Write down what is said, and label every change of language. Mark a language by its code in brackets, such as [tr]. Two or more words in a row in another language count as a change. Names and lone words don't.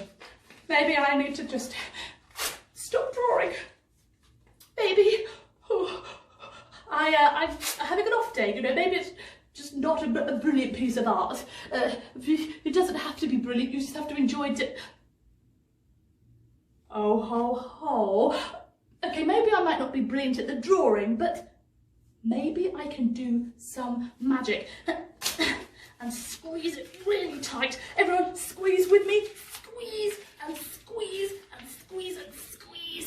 [en] Maybe I need to just stop drawing. Maybe I'm having an off day, you know, maybe it's just not a brilliant piece of art. It doesn't have to be brilliant, you just have to enjoy it. Oh ho ho. Okay, maybe I might not be brilliant at the drawing, but maybe I can do some magic. And squeeze it really tight. Everyone squeeze with me. Squeeze and squeeze and squeeze and squeeze.